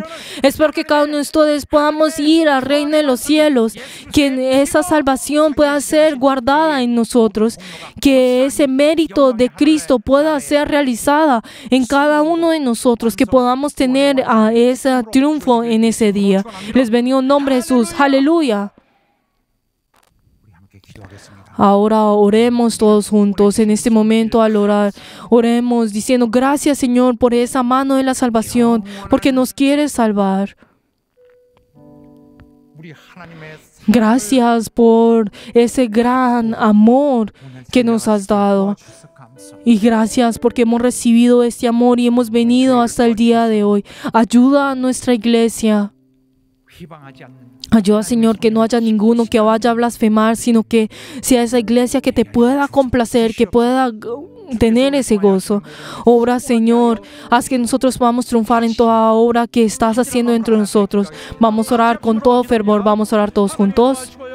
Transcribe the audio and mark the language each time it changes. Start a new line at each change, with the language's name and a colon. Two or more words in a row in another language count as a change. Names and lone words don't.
Spanish: Espero que cada uno de ustedes podamos ir al reino de los cielos, que esa salvación pueda ser guardada en nosotros. nosotros, que ese mérito de Cristo pueda ser realizada en cada uno de nosotros, que podamos tener ese triunfo en ese día. Les bendigo en nombre de Jesús. Aleluya.
Korean: 우리 함께 기도하겠습니다.
Spanish: Ahora oremos todos juntos en este momento al orar. Oremos diciendo gracias, Señor, por esa mano de la salvación, porque nos quieres salvar.
Korean: 우리 하나님의
Spanish: Gracias por ese gran amor que nos has dado. Y gracias porque hemos recibido este amor y hemos venido hasta el día de hoy. Ayuda a nuestra iglesia.
Korean: 비방하지 않는
Spanish: Ayuda, Señor, que no haya ninguno que vaya a blasfemar, sino que sea esa iglesia que te pueda complacer, que pueda tener ese gozo. Obra, Señor, haz que nosotros podamos triunfar en toda obra que estás haciendo dentro de nosotros. Vamos a orar con todo fervor, vamos a orar todos juntos.